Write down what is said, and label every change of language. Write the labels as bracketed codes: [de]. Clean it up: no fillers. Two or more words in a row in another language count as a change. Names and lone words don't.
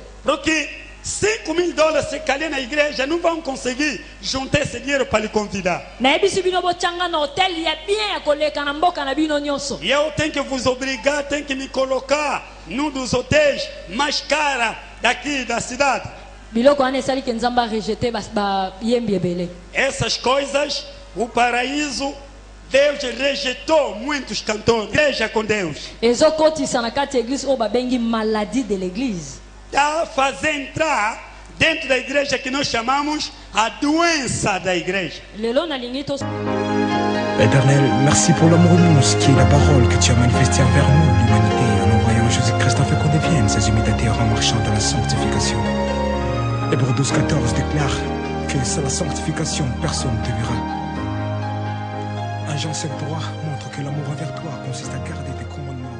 [pt] Porque $5,000 se calhar na igreja não vão conseguir juntar esse dinheiro para lhe convidar. [ln] nayebisi bino botyanga na hotel ya bien ya koleka na mboka na bino nyonso. [pt] E eu tenho que vos obrigar, tenho que me colocar num dos hotéis mais caros daqui da cidade. [ln] biloko wana esaliki nzambe arejete bayembi ebele. [pt] Essas coisas, o paraíso, Deus rejeitou muitos cantores. Igreja com Deus. [ln] ezokotisa na kati ya eglise oyo babengi [fr] maladie de l'église. [pt] Está a fazer entrar dentro da igreja que nós chamamos a doença da igreja. [ln] lelo nalingi to [fr] Éternel, merci pour l'amour immense qui est la parole que tu as manifestée envers nous, l'humanité, en envoyant Jésus-Christ afin qu'on devienne ses imitateurs en marchant dans la sanctification. Hébreux 12:14 déclare que sans la sanctification, personne ne te verra. 1 Jean 7:3 montre que l'amour envers toi consiste à garder tes commandements.